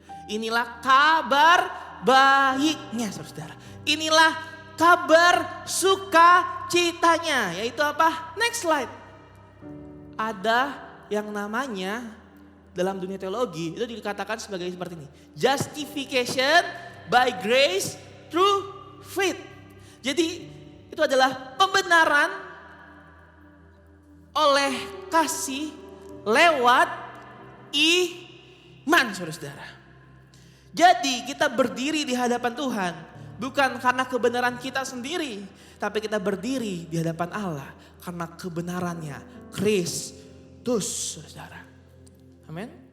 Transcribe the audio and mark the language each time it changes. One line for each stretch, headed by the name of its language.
Indonesian: Inilah kabar baiknya saudara. Inilah kabar sukacitanya. Yaitu apa?
English: Next slide.
Indonesian: Ada yang namanya dalam dunia teologi itu dikatakan sebagai seperti ini.
English: Justification by grace through faith.
Indonesian: Jadi itu adalah pembenaran oleh kasih lewat iman saudara-saudara. Jadi kita berdiri di hadapan Tuhan bukan karena kebenaran kita sendiri, tapi kita berdiri di hadapan Allah karena kebenarannya Kristus, saudara. Amin.